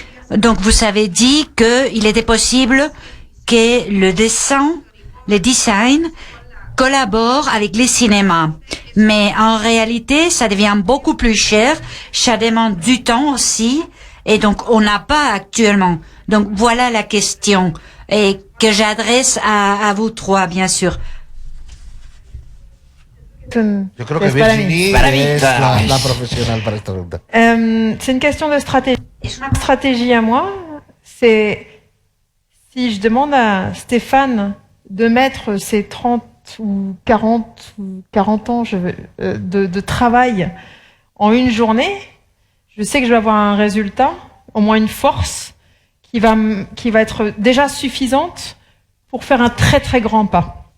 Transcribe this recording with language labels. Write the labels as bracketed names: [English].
[French] Donc, vous avez dit qu'il était possible que le design collabore avec les cinémas. Mais en réalité, ça devient beaucoup plus cher, ça demande du temps aussi, et donc on n'a pas actuellement. Donc voilà la question, et que j'adresse à vous 3, bien sûr. [Spanish] Yo creo que Virginie es la profesional para esta pregunta. [French] C'est une question de stratégie. Une stratégie à moi, c'est si je demande à Stéphane de mettre ses 30 ou 40 ans de travail en une journée, je sais que je vais avoir un résultat, au moins une force, qui va être déjà suffisante pour faire un très très grand pas.